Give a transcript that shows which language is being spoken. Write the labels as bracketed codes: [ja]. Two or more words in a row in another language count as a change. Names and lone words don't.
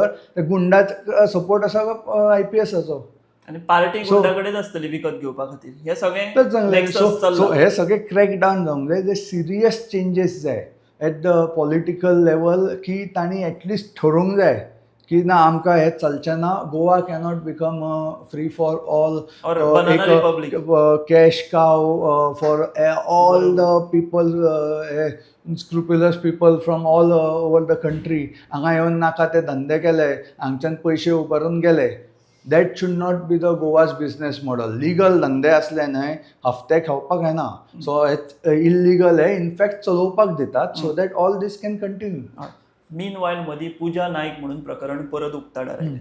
[kok] त्या गुंडाचो सपोर्ट आसा IPSाचो. आनी पार्टी गुंडा कडेन आसतली विकत घेवपा खातीर. हे सगळें तेच सांगलें. nexus सो चल्लां. हे सगळे [en] crack down [kok] जावंक जाय. जे [en] serious changes [kok] जाय [en] at the political level, [kok] की तांणी एटलिस्ट ठरोवंक जाय की ना आमकां हें चलचें ना. [en] Goa cannot become free for all, Or banana republic. Cash cow for all the people, scrupulous people from all over the country. [kok] हांगा येवन नाका ते धंदे केले, हांगच्यान पयशे उबारून गेले. [en] That should not be the Goa's business model. [kok] लिगल धंदे असले न्हय, हफ्ते खावपाक येना. सो इल्लिगल हे इनफॅक्ट चलोवपाक दितात [en] so that all this can continue. [kok] मीन वायल मदीं पुजा नायक म्हणून प्रकरण परत उक्ताडार आयलें.